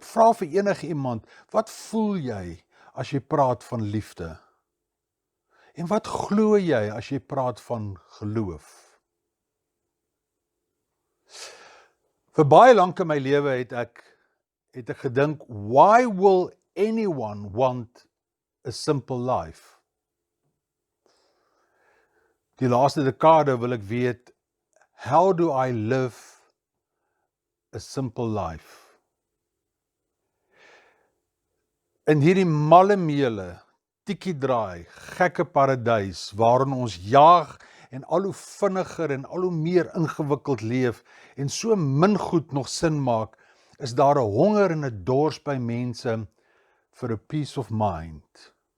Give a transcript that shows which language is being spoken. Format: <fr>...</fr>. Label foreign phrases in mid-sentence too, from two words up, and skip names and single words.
<af>Vra vir enige iemand, wat voel jy as jy praat van liefde? En wat glo jy as jy praat van geloof? Vir baie lank in my lewe het ek gedink,</af> <en>why will anyone want a simple life?</en> <af>Die laaste dekade wil ek weet,</af> <en>how do I live a simple life?</en> <af>In hierdie mallemeele, tikkie-draai, gekke paradys, waarin ons jaag en al hoe vinniger en al hoe meer ingewikkeld leef en so min goed nog sin maak, is daar 'n honger en 'n dors by mense vir 'n</af> <en>peace of mind.</en>